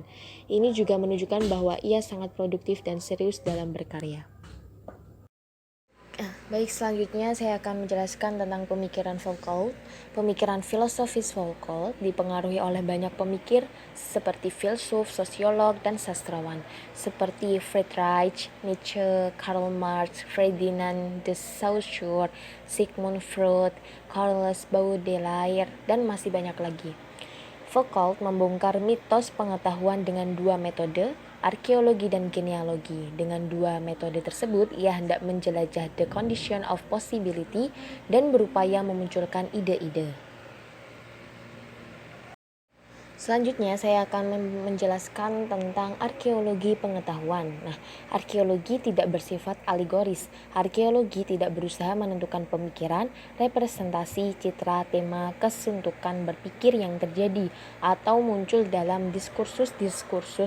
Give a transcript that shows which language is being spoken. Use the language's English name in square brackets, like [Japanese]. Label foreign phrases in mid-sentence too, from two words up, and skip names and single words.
[Indonesian] Ini juga menunjukkan bahwa ia sangat produktif dan serius dalam berkarya. Baik, selanjutnya saya akan menjelaskan tentang pemikiran Foucault. Pemikiran filosofis Foucault dipengaruhi oleh banyak pemikir seperti filsuf, sosiolog, dan sastrawan seperti Friedrich Nietzsche, Karl Marx, Ferdinand de Saussure, Sigmund Freud, Carlos Baudelaire, dan masih banyak lagi. Foucault membongkar mitos pengetahuan dengan dua metode, arkeologi dan genealogi. Dengan dua metode tersebut, ia hendak menjelajah [English] the condition of possibility [Indonesian] dan berupaya memunculkan ide-ide. Selanjutnya saya akan menjelaskan tentang arkeologi pengetahuan. Nah, arkeologi tidak bersifat alegoris. Arkeologi tidak berusaha menentukan pemikiran, representasi, citra, tema, kesuntukan berpikir yang terjadi atau muncul dalam diskursus-diskursus.